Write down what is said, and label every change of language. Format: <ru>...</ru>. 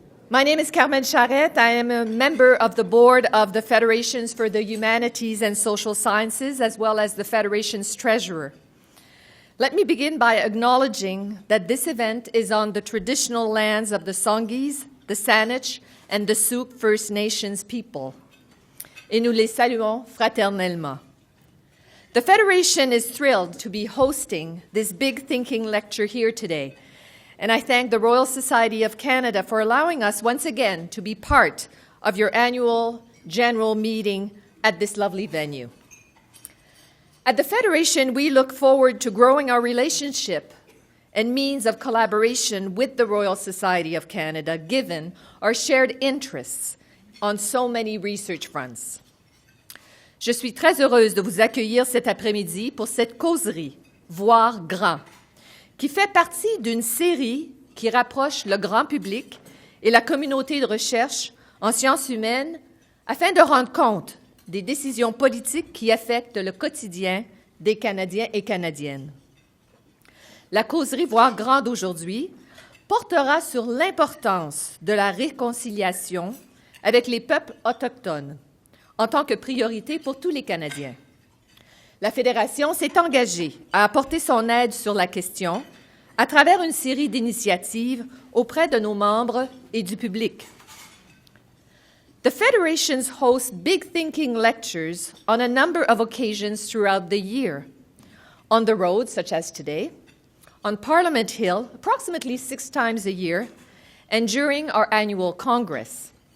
<en>My name is Carmen Charette. I am a member of the board of the Federations for the Humanities and Social Sciences, as well as the Federation's treasurer. Let me begin by acknowledging that this event is on the traditional lands of the Songhees, the Saanich, and the Sooke First Nations people.</en> <fr>Et nous les saluons fraternellement.</fr> <en>The Federation is thrilled to be hosting this big thinking lecture here today, and I thank the Royal Society of Canada for allowing us once again to be part of your annual general meeting at this lovely venue. At the Federation, we look forward to growing our relationship and means of collaboration with the Royal Society of Canada, given our shared interests on so many research fronts.</en> <fr>Je suis très heureuse de vous accueillir cet après-midi pour cette causerie « Voir grand », qui fait partie d'une série qui rapproche le grand public et la communauté de recherche en sciences humaines afin de rendre compte des décisions politiques qui affectent le quotidien des Canadiens et Canadiennes. La causerie Voir grand d'aujourd'hui portera sur l'importance de la réconciliation avec les peuples autochtones en tant que priorité pour tous les Canadiens. La Fédération s'est engagée à apporter son aide sur la question à travers une série d'initiatives auprès de nos membres et du public.</fr> <en>The Federations hosts big thinking lectures on a number of occasions throughout the year, on the road, such as today, on Parliament Hill, approximately 6 times a year, and during our annual Congress.</en>